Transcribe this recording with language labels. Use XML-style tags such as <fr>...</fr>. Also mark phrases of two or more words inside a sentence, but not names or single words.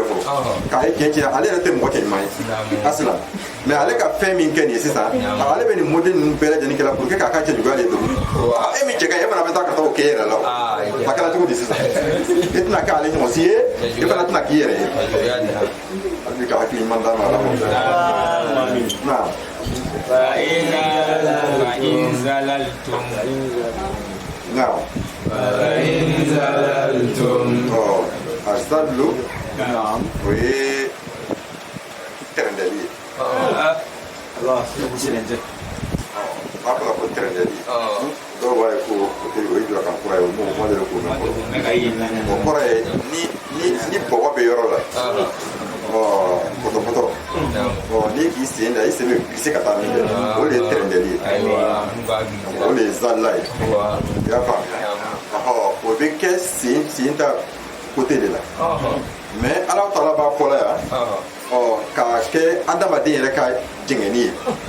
<bm>fɔlɔ k'a ye tiɲɛ tiɲɛ ale yɛrɛ tɛ mɔgɔ cɛ ɲuman ye asila mais ale ka fɛn min kɛ nin ye sisan ale bɛ nin modèle ninnu bɛɛ lajɛlen kɛ la</bm> <fr>pour que</fr> <bm>k'a ka cɛ juguya de don e min cɛ ka ɲi e fana bɛ taa ka taa o kɛ e yɛrɛ la o a kɛra cogo di sisan e tɛna kɛ ale ɲɔgɔn si ye e fana tɛna k'i yɛrɛ ye hali bi ka hakili ɲuman d'a ma ala k'o fɛ naam</bm> <ar>فإن زللتم</ar> <bm>naam</bm> <ar>فإن زللتم</ar> <bm>azallu o ye tɛrɛndɛli ye Allah silencɛ a fɔra ko tɛrɛndɛli dɔw b'a ye ko o ye jɔ kan kura ye o m'o de k'o mɛn o kɔrɔ ye ni bɔgɔ bɛ yɔrɔ la pɔtɔpɔtɔ n'i k'i sen da i sen bɛ glisse ka taa min kɛ o de ye tɛrɛndɛli ye o de ye zalila ye i y'a faamuya o bɛ kɛ sen ta</bm> <fr>côté de la mais</fr> <bm>ala taala b'a fɔ la yan k'a kɛ adamaden yɛrɛ ka jɛngɛni ye</bm>